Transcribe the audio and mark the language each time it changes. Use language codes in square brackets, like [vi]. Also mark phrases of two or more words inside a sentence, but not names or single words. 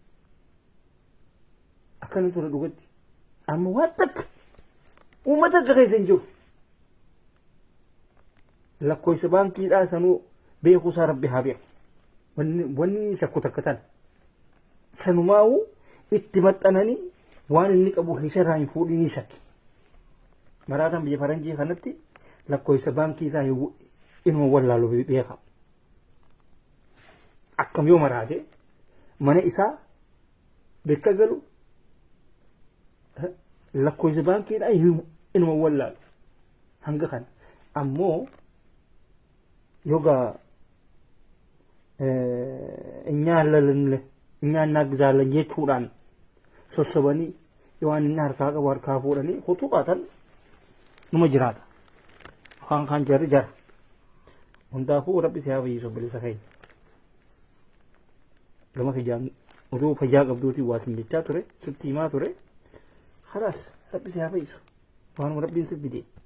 [om] dhugatti amma waan takka uummata akka keessa hin jiru lakkoofsa baankiidhaa sanuu beekuusaa rabbi haa beeku wanni shakku takka tan sanumaa'uu itti maxxananii waan inni qabu keessarraa hin fuudhinii shakki maraataan biyya faranjii kanatti lakkoofsa baankii isaa inuma wallaalu beeka akkam yoo maraate mana isaa bakka galu lakkoofsa baankiidhaa inuma wallaalu hanga kana ammoo yoga [am] እኛን እናግዛለን [om] jechuudhaan sossobanii waan inni harkaa qabu harkaa fuudhanii hutuqatan numa jiraata kan jarri jara hundaafuu rabbi si haa fayyisu bilisa keenya gama kijaan oduu fayyaa qabduutiin waatin jechaa ture sitti himaa ture khalaas rabbi si haa fayyisu waanuma rabbiin si fide